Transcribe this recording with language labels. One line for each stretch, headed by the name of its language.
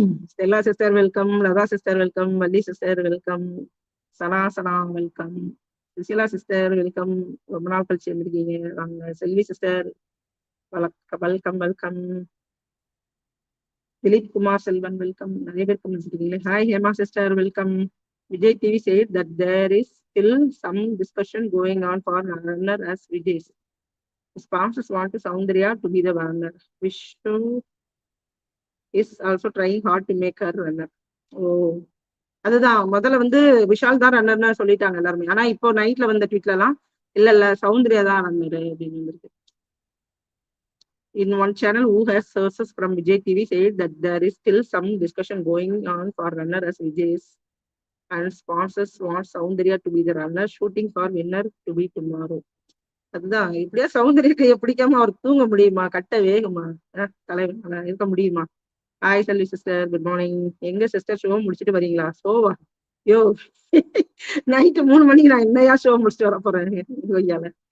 Tamil: Stella sister welcome, Latha sister welcome, Valli sister welcome, சனா welcome, Susheela sister welcome, ரொம்ப நாள் கழிச்சு வந்திருக்கீங்க வாங்க. செல்வி sister welcome welcome, Dilip Kumar Selvan welcome, நிறைய பேர் comments. Hi Hema sister welcome.
English: Vijay TV said that there is still some discussion going on for Warner as Vijay. Sponsors want to Soundarya to be the Warner. Vishnu is also trying hard to make her runner. Oh,
Tamil: அதுதான் முதல்ல வந்து விஷால் தான் ரன்னர்னு சொல்லிட்டாங்க எல்லாருமே. ஆனா இப்போ நைட்ல வந்த ட்வீட்ல எல்லாம் இல்ல சௌந்தர்யா தான் ரன்னர் அப்படின்னு வந்துருக்கு.
English: In one channel who has sources from Vijay TV said that there is still some discussion going on for runner as Vijay's and sponsors want Soundarya to be the runner, shooting for winner to be tomorrow.
Tamil: அதுதான் இப்படியா சௌந்தர்ய கையை பிடிக்காம அவர் தூங்க முடியுமா? கட்ட வேகுமா? தலைவர் இருக்க முடியுமா? ஹாய் செல்வி சிஸ்டர், குட் மார்னிங். எங்க சிஸ்டர் ஷோ முடிச்சுட்டு வரீங்களா? ஷோவா? யோ நைட்டு 3 மணிக்கு நான் என்னையா ஷோ முடிச்சுட்டு வர போறேன் கொய்யால.